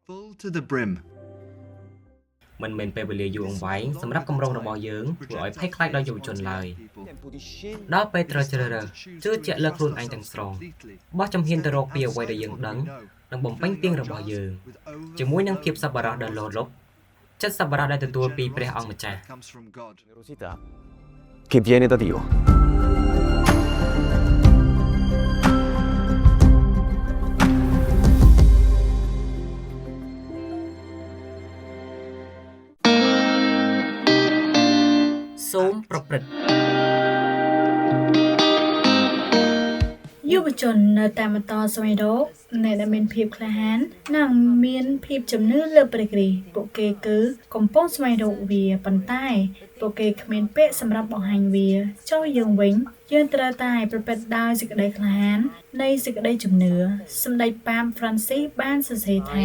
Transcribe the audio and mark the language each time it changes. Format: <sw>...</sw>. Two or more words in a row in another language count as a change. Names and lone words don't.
<km>មិនមែនពេលវេលាយូរអង្វែងសម្រាប់គម្រោងរបស់យើងធ្វើឲ្យភ័យខ្លាចដល់យុវជនឡើយដល់ពេលត្រូវជ្រើសរើសជឿជាក់លើខ្លួនឯងទាំងស្រុងបោះជំហានទៅរកពីអ្វីដែលយើងដឹងនិងបំពេញពាងរបស់យើងជាមួយនឹងភាពសប្បុរសដ៏លោលប់ចិត្តសប្បុរសដែលទទួលពីព្រះអង្គម្ចាស់</km> <it>che viene da Dio.</it> <km>សូមប្រព្រឹត្ត យុវជននៅតាមបន្តស្វែងរកអ្នកដែលមានភាពក្លាហាននិងមានភាពជំនឿលើព្រះគ្រីស្ទពួកគេគឺកំពុងស្វែងរកវាប៉ុន្តែពួកគេគ្មានពាក្យសម្រាប់បង្ហាញវាចុះយើងវិញយើងត្រូវតែប្រព្រឹត្តដោយសេចក្តីក្លាហាននៃសេចក្តីជំនឿសម្ដេចប៉ាប Francis បានសរសេរថា</km>